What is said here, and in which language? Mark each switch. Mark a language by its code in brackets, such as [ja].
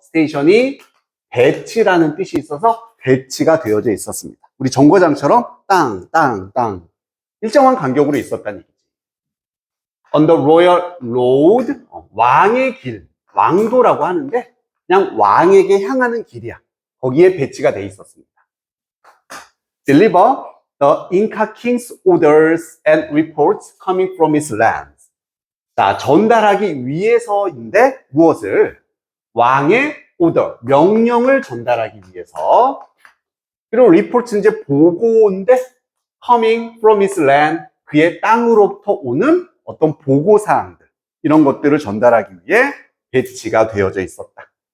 [ko] 스테이션이 배치라는 뜻이 있어서 배치가 되어져 있었습니다. 우리 정거장처럼 땅, 땅, 땅. 일정한 간격으로 있었다는 얘기지. [en] On the royal road, [ko] 왕의 길, 왕도라고 하는데 그냥 왕에게 향하는 길이야. 거기에 배치가 돼 있었습니다. [en] Deliver the Inca king's orders and reports coming from his lands. [ko] 자, 전달하기 위해서인데 무엇을? 왕의 order, 명령을 전달하기 위해서. 그리고 report는 이제 보고인데 [en] coming from his land, [ko] 그의 땅으로부터 오는 어떤 보고사항들, 이런 것들을 전달하기 위해 배치가 되어져 있었다.